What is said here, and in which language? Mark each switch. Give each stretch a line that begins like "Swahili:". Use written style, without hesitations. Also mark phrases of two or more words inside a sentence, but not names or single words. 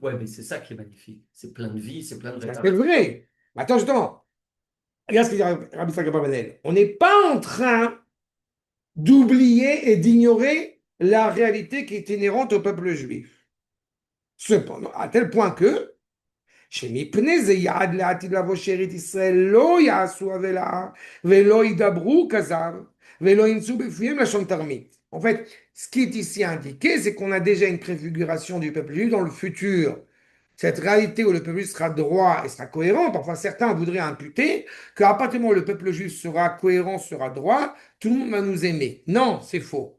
French: Ouais, mais c'est ça qui est magnifique. C'est plein de vie, c'est plein de C'est réparation. vrai. Mais attends, justement. Regarde ce qu'il dit Rabbi Yitzhak Abravanel. On n'est pas en train d'oublier et d'ignorer la réalité qui est inhérente au peuple juif. Cependant, à tel point que,
Hebrew: שמפני זה יעד לעתיד לבוא שארית ישראל לא יעשו עוולה ולא ידברו כזב ולא ימצאו בפיהם לשון תרמית.
French: En fait, ce qui est ici indiqué, c'est qu'on a déjà une préfiguration du peuple juif dans le futur. cette réalité où le peuple juif sera droit et sera cohérent. Parfois, certains voudraient imputer qu'à partir du moment où le peuple juif sera cohérent, sera droit, tout le monde va nous aimer. Non, c'est faux.